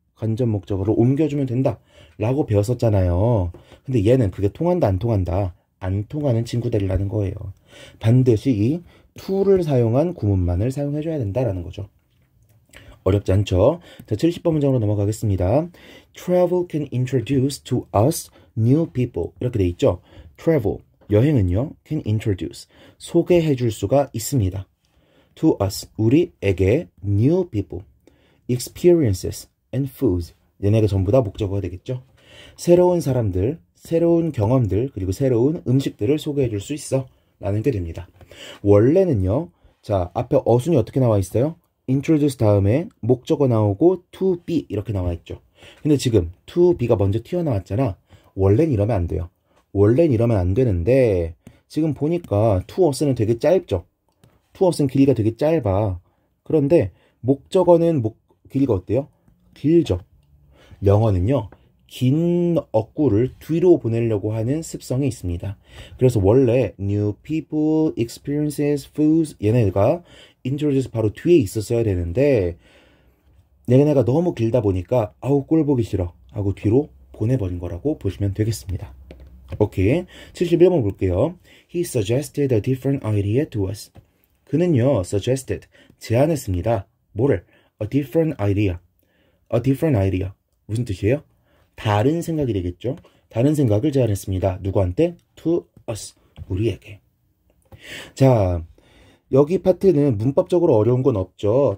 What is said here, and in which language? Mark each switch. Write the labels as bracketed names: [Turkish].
[Korean] 간접 목적어로 옮겨주면 된다 라고 배웠었잖아요. 근데 얘는 그게 통한다 안 통한다? 안 통하는 친구들이라는 거예요. 반드시 이 to를 사용한 구문만을 사용해줘야 된다라는 거죠. 어렵지 않죠? 자, 70번 문장으로 넘어가겠습니다. [English] Travel can introduce to us new people. [Korean] 이렇게 돼 있죠? Travel, 여행은요, can introduce, 소개해 줄 수가 있습니다. To us, 우리에게 new people, experiences and foods. 얘네가 전부 다 목적어가 되겠죠? 새로운 사람들, 새로운 경험들, 그리고 새로운 음식들을 소개해 줄 수 있어. 라는 게 됩니다. 원래는요, 자, 앞에 어순이 어떻게 나와 있어요? introduce 다음에 목적어 나오고 to be 이렇게 나와 있죠. 근데 지금 to be 가 먼저 튀어나왔잖아. 원래는 이러면 안 돼요. 원래는 이러면 안 되는데 지금 보니까 to us 는 되게 짧죠. to us 는 길이가 되게 짧아. 그런데 목적어는 길이가 어때요? 길죠. 영어는요. 긴 어구를 뒤로 보내려고 하는 습성이 있습니다. 그래서 원래 new people, experiences, foods 얘네가 introduce 바로 뒤에 있었어야 되는데 얘네가 너무 길다 보니까 아우 꼴 보기 싫어 하고 뒤로 보내버린 거라고 보시면 되겠습니다. 오케이. 71번 볼게요. [English] He suggested a different idea to us. [Korean] 그는요, suggested, 제안했습니다. 뭐를? A different idea. A different idea. 무슨 뜻이에요? 다른 생각이 되겠죠? 다른 생각을 제안했습니다. 누구한테? To us. 우리에게. 자, 여기 파트는 문법적으로 어려운 건 없죠.